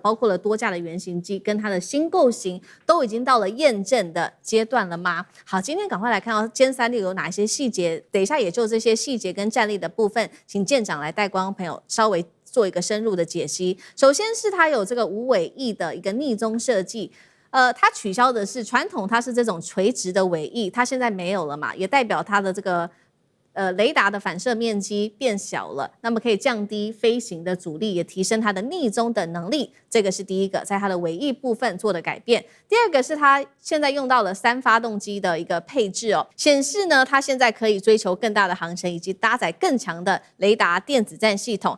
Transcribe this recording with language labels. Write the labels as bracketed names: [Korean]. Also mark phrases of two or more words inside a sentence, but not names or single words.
[Chinese] 包括了多架的原型機跟它的新構型，都已經到了驗證的階段了嗎？好，今天趕快來看到殲36有哪些細節，等一下也就這些細節跟戰力的部分，請艦長來帶觀眾朋友稍微做一個深入的解析。首先是它有這個無尾翼的一個逆蹤設計。它取消的是傳統，它是這種垂直的尾翼，它現在沒有了嘛，也代表它的這個雷達的反射面積變小了，那麼可以降低飛行的阻力，也提升它的逆蹤的能力。這個是第一個，在它的尾翼部分做的改變。第二個是它現在用到了3發動機的一個配置顯示呢，它現在可以追求更大的航程，以及搭載更強的雷達電子戰系統。